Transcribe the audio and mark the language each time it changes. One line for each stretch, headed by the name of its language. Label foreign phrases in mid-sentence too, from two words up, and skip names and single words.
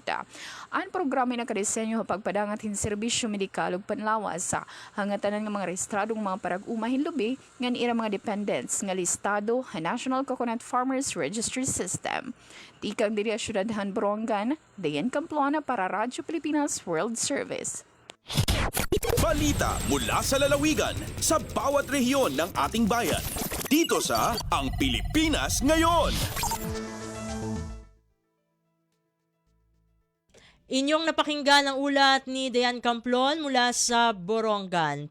Waray: Ang programa na kadesenyo ha pagpadangat hin serbisyo medikal ug panlawas sa hangatanan nga mga rehistradong mga parag-uma hinlubi ngan ira mga dependents nga listado ha National Coconut Farmers Registry System. Tikang diri Syudadhan Borongan, Dayan Camplona para Radyo Pilipinas World Service.
Filipino: Balita mula sa lalawigan sa bawat rehiyon ng ating bayan. Dito sa Ang Pilipinas Ngayon. Inyong napakinggan ang ulat ni Dayan Camplon mula sa Borongan.